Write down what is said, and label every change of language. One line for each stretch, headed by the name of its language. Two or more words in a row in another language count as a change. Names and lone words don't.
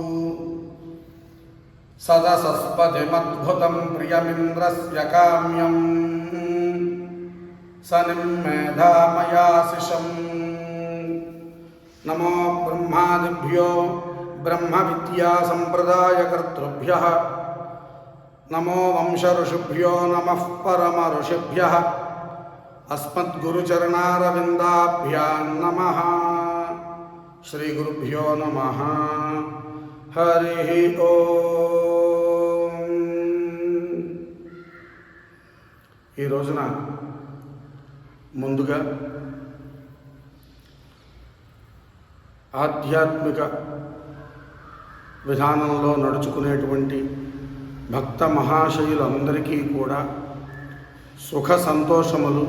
Sanskrit: सदसस्पतिमद्भुतं प्रियमिन्द्रस्य काम्यं सनिं मेधामयाशिषम् नमो ब्रह्मादिभ्यो ब्रह्मविद्यासम्प्रदायकर्तृभ्यः नमो वंशऋषिभ्यो नमः परमऋषिभ्यः अस्मद्गुरुचरणारविन्दाभ्यां नमः. శ్రీ గురుభ్యో నమః. హరి ఓం.
Telugu: ఈ రోజున ముందుగా ఆధ్యాత్మిక విధానంలో నడుచుకునేటువంటి భక్త మహాశయులందరికీ కూడా సుఖ సంతోషములు,